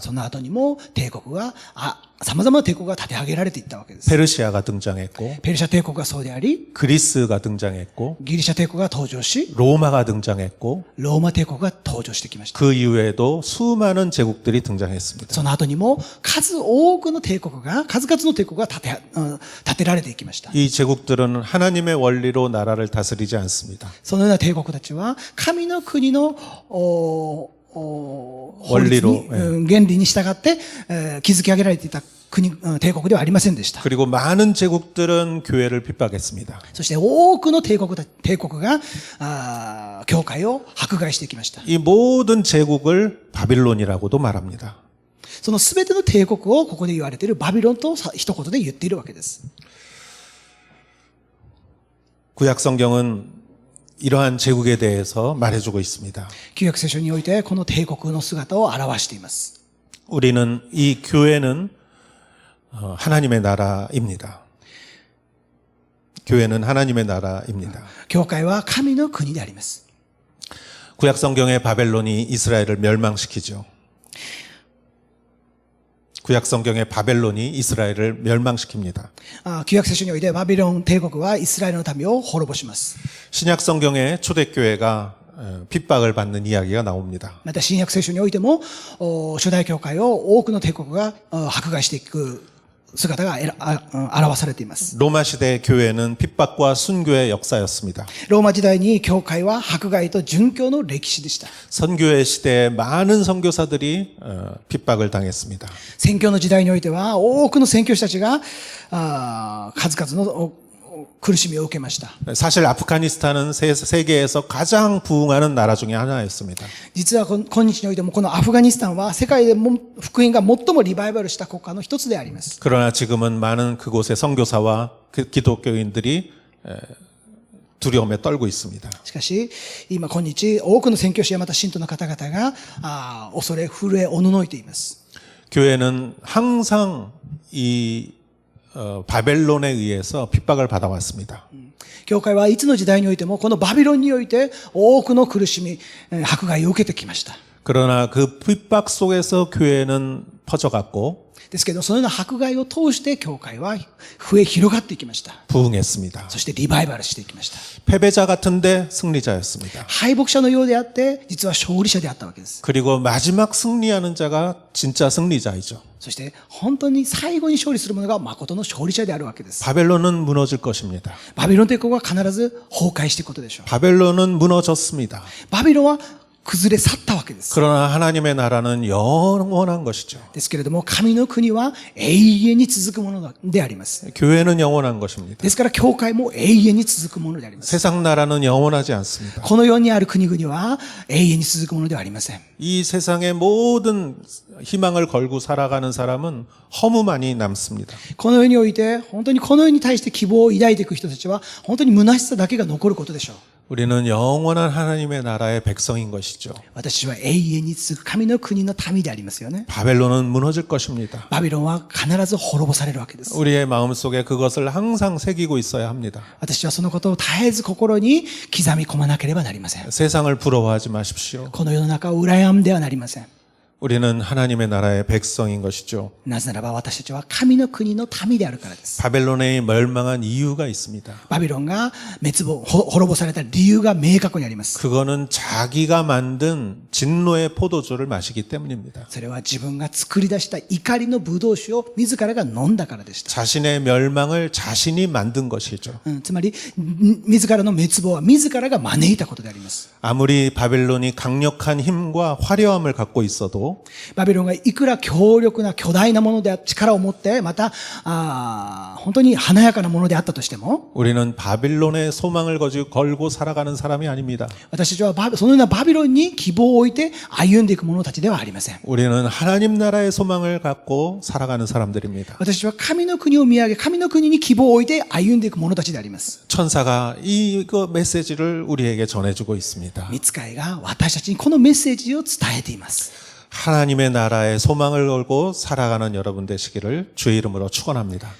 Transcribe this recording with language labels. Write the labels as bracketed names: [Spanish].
[Japanese] その後にも帝国が様々な帝国が立て上げられていったわけです。 [Korean] 페르시아가 등장했고 [Japanese] ペルシャ帝国がそうであり、 [Korean] 그리스가 등장했고 [Japanese] ギリシャ帝国が登場し、 [Korean] 로마가 등장했고 [Japanese] ローマ帝国が登場してきました。 [Korean] 그 이후에도 수많은 제국들이 등장했습니다. [Japanese] その後にも数々の帝国が立てられていきました。 [Korean] 이 제국들은 하나님의 원리로 나라를 다스리지 않습니다. [Japanese] そのような帝国たちは神の国の法律に原理に従って築き上げられていた帝国ではありませんでした。 [Korean] 그리고 많은 제국들은 교회를 핍박했습니다. [Japanese] そして多くの帝国が教会を迫害してきました。 [Korean] 이 모든 제국을 바빌론이라고도 말합니다. [Japanese] そのすべての帝国をここで言われているバビロンと一言で言っているわけです。 [Korean] 구약 성경은 이러한 제국에 대해서 말해주고 있습니다. [Japanese] 旧約聖書においてこの帝国の姿を表しています。 [Korean] 우리는 이 교회는 하나님의 나라입니다. 교회는 하나님의 나라입니다. [Japanese] 教会は神の国であります。 [Korean] 구약 성경의 바벨론이 이스라엘을 멸망시키죠. 구약 성경의 바벨론이 이스라엘을 멸망시킵니다. [Japanese] 旧約聖書においてバビロン帝国はイスラエルの民を滅ぼします。 [Korean] 신약 성경의 초대교회가 핍박을 받는 이야기가 나옵니다. [Japanese] また新約聖書においても初代教会を多くの帝国が迫害していく姿が表されています。 [Korean] 로마 시대 교회는 핍박과 순교의 역사였습니다. [Japanese] ローマ時代に教会は迫害と殉教の歴史でした。 [Korean] 선교의 시대에 많은 선교사들이 핍박을 당했습니다. [Japanese] 宣教の時代においては多くの宣教師たちが数々の苦しみを受けました。 [Korean] 사실 아프가니스탄은 세계에서 가장 부흥하는 나라 중에 하나였습니다. [Japanese] 実は今日においてもこのアフガニスタンは世界でも福音が最もリバイバルした国家の一つであります。 [Korean] 그러나 지금은 많은 그곳의 선교사와 기독교인들이 두려움에 떨고 있습니다. [Japanese] しかし今日多くの宣教師やまた信徒の方々が恐れ震えおののいています。 [Korean] 교회는 항상 이 바벨론에 의해서 핍박을 받아왔습니다. [Japanese] 教会はいつの時代においてもこのバビロンにおいて多くの苦しみ、迫害を受けてきました。 [Korean] 그러나 그 핍박 속에서 교회는 퍼져갔고 [Japanese] ですけどそのような迫害を通して教会は増え広がっていきました。 [Korean] 부흥했습니다. [Japanese] そしてリバイバルしていきました。 [Korean] 패배자 같은데 승리자였습니다. [Japanese] 敗北者のようであって実は勝利者であったわけです。 [Korean] 그리고 마지막 승리하는 자가 진짜 승리자이죠. [Japanese] そして本当に最後に勝利する者が誠の勝利者であるわけです。 [Korean] 바벨론은 무너질 것입니다. [Japanese] バビロン帝国は必ず崩壊していくことでしょう。 [Korean] 바벨론은 무너졌습니다. [Japanese] バビロンは崩れ去ったわけです。 [Korean] 그러나 하나님의 나라는 영원한 것이죠. [Japanese] ですけれども神の国は永遠に続くものであります。 [Korean] 교회는 영원한 것입니다. [Japanese] ですから教会も永遠に続くものであります。 [Korean] 세상 나라는 영원하지 않습니다. [Japanese] この世にある国々は永遠に続くものではありません。 [Korean] 이 세상의 모든 희망을 걸고 살아가는 사람은 허무만이 남습니다. [Japanese] この世において本当にこの世に対して希望を抱いていく人たちは本当に虚しさだけが残ることでしょう。 [Korean] 우리는 영원한 하나님의 나라의 백성인 것이죠. [Japanese] 私は永遠に続く神の国の民でありますよね。 [Korean] 바벨론은 무너질 것입니다. [Japanese] バビロンは必ず滅ぼされるわけです。 [Korean] 우리의 마음속에 그것을 항상 새기고 있어야 합니다. [Japanese] 私はそのことを絶えず心に刻み込まなければなりません。 [Korean] 세상을 부러워하지 마십시오. [Japanese] この世の中を羨んではなりません。 [Korean] 우리는 하나님의 나라의 백성인 것이죠. [Japanese] なぜならば私たちは神の国の民であるからです。 [Korean] 바벨론에 멸망한 이유가 있습니다. [Japanese] バビロンが滅ぼされた理由が明確にあります。 [Korean] 그거는 자기가 만든 진노의 포도주를 마시기 때문입니다. [Japanese] それは自分が作り出した怒りのブドウ酒を自らが飲んだからでした。 [Korean] 자신의 멸망을 자신이 만든 것이죠. [Japanese] つまり自らの滅亡は自らが招いたことであります。 [Korean] 아무리 바벨론이 강력한 힘과 화려함을 갖고 있어도 [Japanese] バビロンがいくら強力な巨大なものであ力を持ってまた本当に華やかなものであったとしても [Korean] 우리는 바빌론의 소망을 걸고 살아가는 사람이 아닙니다. [Japanese] 私たちはそのようなバビロンに希望を置いて歩んでいく者たちではありません。 [Korean] 우리는 하나님 나라의 소망을 갖고 살아가는 사람들입니다. [Japanese] 私たちは神の国を見上げ神の国に希望を置いて歩んでいく者たちであります。 [Korean] 천사가 이거 메시지를 우리에게 전해주고 있습니다. [Japanese] 御使いが私たちにこのメッセージを伝えています。 [Korean] 하나님의 나라에 소망을 걸고 살아가는 여러분 되시기를 주의 이름으로 축원합니다.